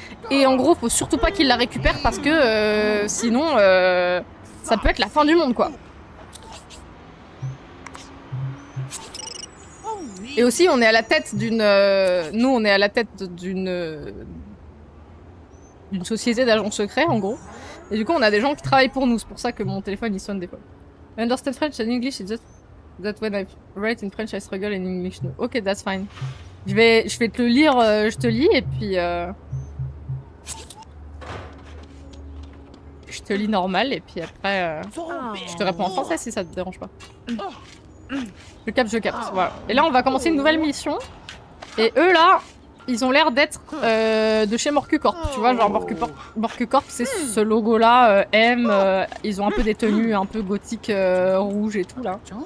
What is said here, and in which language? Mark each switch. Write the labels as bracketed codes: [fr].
[fr] Et en gros, faut surtout pas qu'ils la récupèrent parce que sinon, ça peut être la fin du monde, quoi. Et aussi, on est à la tête d'une... nous, on est à la tête d'une société d'agents secrets, en gros. Et du coup, on a des gens qui travaillent pour nous. C'est pour ça que mon téléphone, il sonne des fois. [en] I understand French and English, it's just that when I write in French, I struggle in English. No. Ok, that's fine. [fr] Je vais te le lire, je te lis, et puis... Je te lis normal et puis après je te réponds en français si ça te dérange pas. Je capte, voilà. Et là on va commencer une nouvelle mission. Et eux là, ils ont l'air d'être de chez Morcucorp, tu vois, genre Morcucorp c'est ce logo là, M, ils ont un peu des tenues un peu gothiques rouges et tout là.